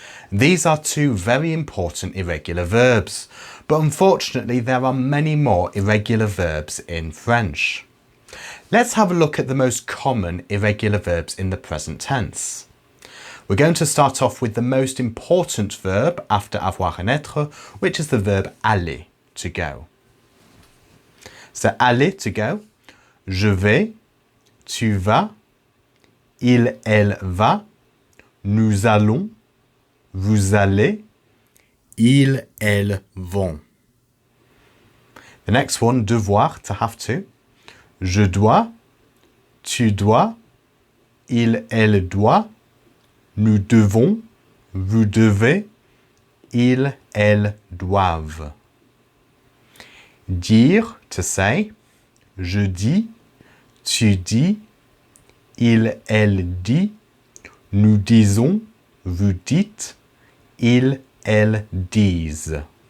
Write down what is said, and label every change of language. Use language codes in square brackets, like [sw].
[en] These are two very important irregular verbs, but unfortunately there are many more irregular verbs in French. Let's have a look at the most common irregular verbs in the present tense. We're going to start off with the most important verb after avoir and être, which is the verb aller. To go. So aller, to go. [fr] Je vais, tu vas, il, elle va, nous allons, vous allez, ils, elles vont. [en] The next one, devoir, to have to. [fr] Je dois, tu dois, il, elle doit, nous devons, vous devez, ils, elles doivent. Dire, [en] to say. [fr] Je dis, tu dis, il, elle dit, nous disons, vous dites, ils, elles disent.